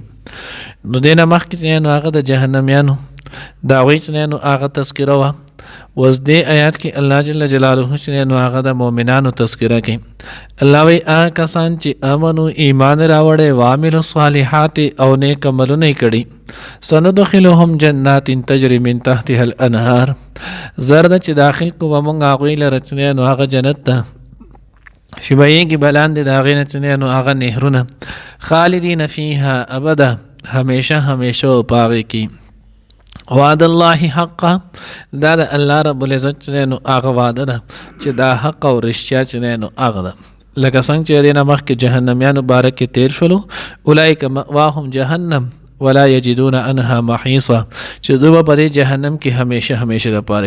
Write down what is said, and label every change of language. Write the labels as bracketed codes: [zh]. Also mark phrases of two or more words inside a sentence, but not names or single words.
[ps] نو دې نه مخکې چې نو هغه د جهنمیانو د هغوی چې نو هغه تذکره وه. اوس دې آیات کې الله جل جلاله چې نو هغه د مؤمنانو تذکره کوي. الله وایي هغه کسان چې امنو ایمان راوړی [ar] وعملو الصالحات [ps] او نیک عملونه یې کړي [ar] سندخلهم جنات تجري من تحتها الانهار، [ps] زر ده چې داخل کو به موږ هغوی لره چې نو هغه جنت ته چې بهیږي به لاندې د هغې نه چې نو هغه نهرونه [ar] خالدین فیها ابدا، [ps] همیشه همیشه په هغې کې. [ar] وعد الله حقا، [ps] دا د الله رب العزت چې نو هغه وعده ده چې دا حق او رښتیا چې نو هغه ده. لکه څنګه چې دې نه مخکې جهنمیانو باره کې تیر شولو، [ar] اولئک مأواهم جهنم ولا یجدون عنها محیصا، [ps] چې دوی به په دې جهنم کې همیشه همیشه دپاره.